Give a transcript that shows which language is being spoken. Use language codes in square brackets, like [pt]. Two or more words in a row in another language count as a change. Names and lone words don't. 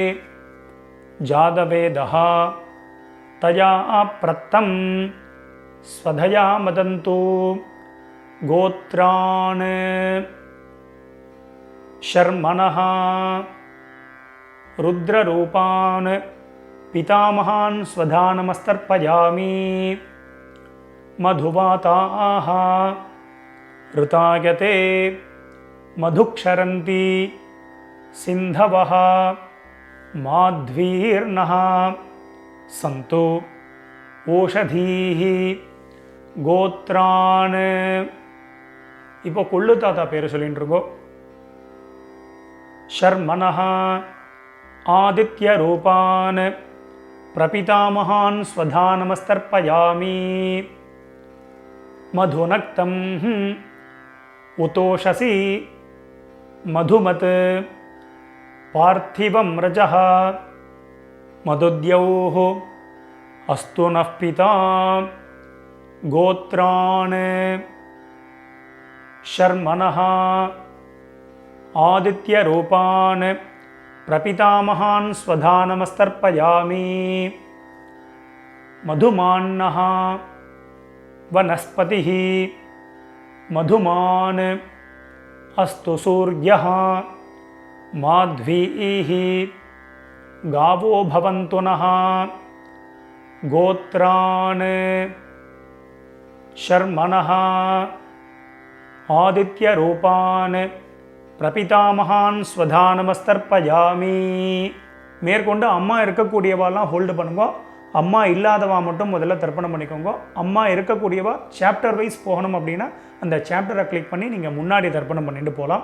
[sa] जातवेदः तया प्रत्तं स्वधया मदन्तु गोत्रान् शर्मणः रुद्ररूपान् पितामहान् स्वधानमस्तर्पयामि. मधुवाताः ऋतायते मधुक्षरन्ति सिन्धवः माध्वीर्नः सन्तु ओषधीः गोत्रान्. [ta] இப்போ கொள்ளு தாத்தா பேர் சொல்லிட்டு இருக்கோம். [sa] शर्मणः आदित्य रूपान् प्रपितामहान् स्वधानमस्तर्पयामि. मधुनक्तम् उतोषसि मधुमत् पार्थिवं रजः मधुद्यौः अस्तु नः पिता गोत्रान् शर्मणः आदित्यरूपान् प्रपितामहान् स्वधानमस्तर्पयामि. मधुमान्नः वनस्पतिः मधुमान् अस्तु सूर्यः माध्वीः गावो भवन्तु नः गोत्रान् शर्मणः आदित्यरूपान् प्रपितामहान् स्वधानमस्तर्पयामि. [ta] மேற்கொண்டு அம்மா இருக்கக்கூடியவாலாம் ஹோல்டு பண்ணுங்க, அம்மா இல்லாதவா மட்டும் முதல்ல தர்ப்பணம் பண்ணிக்கோங்க. அம்மா இருக்கக்கூடியவா [en] chapter wise [ta] போகணும் அப்படின்னா அந்த சாப்டரை கிளிக் பண்ணி நீங்கள் முன்னாடி தர்ப்பணம் பண்ணிட்டு போகலாம்.